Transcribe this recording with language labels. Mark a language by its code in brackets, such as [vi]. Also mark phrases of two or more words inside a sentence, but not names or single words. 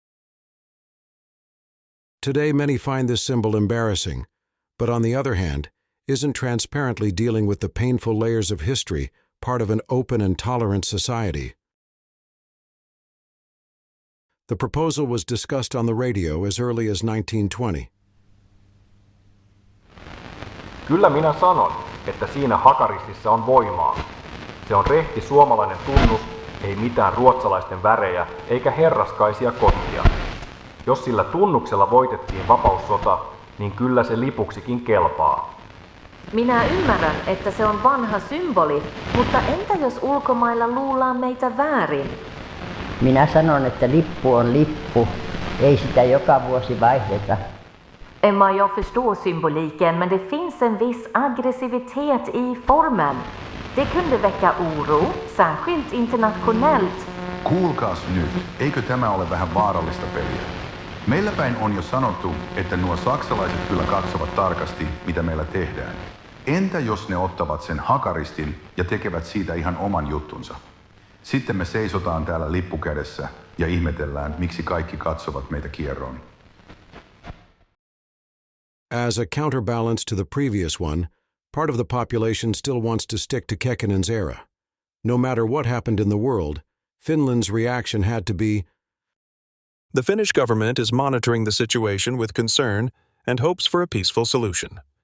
[en] Today, many find this symbol embarrassing, but on the other hand, isn't transparently dealing with the painful layers of history part of an open and tolerant society. The proposal was discussed on the radio as early as 1920. [fi] Kyllä minä sanon, että siinä hakaristissa on voimaa. Se on rehti suomalainen tunnus, ei mitään ruotsalaisten värejä eikä herraskaisia kotia. Jos sillä tunnuksella voitettiin vapaussota, niin kyllä se lipuksikin kelpaa. Minä ymmärrän, että se on vanha symboli, mutta entä jos ulkomailla luullaan meitä väärin? Minä sanon, että lippu on lippu. Ei sitä joka vuosi vaihdeta. [sv] Emma, jag förstår symboliken, men det finns en viss aggressivitet i formen. Det kunde väcka oro, särskilt internationellt. [fi] Kuulkaas nyt, eikö tämä ole vähän vaarallista peliä? Meillä päin on jo sanottu, että nuo saksalaiset kyllä katsovat tarkasti, mitä meillä tehdään. Entä jos ne ottavat sen hakaristin ja tekevät siitä ihan oman juttunsa? Sitten me seisotaan täällä lippu kädessä ja ihmetellään, miksi kaikki katsovat meitä kierroon. [en] As a counterbalance to the previous one, part of the population still wants to stick to Kekkonen's era. No matter what happened in the world, Finland's reaction had to be, The Finnish government is monitoring the situation with concern and hopes for a peaceful solution.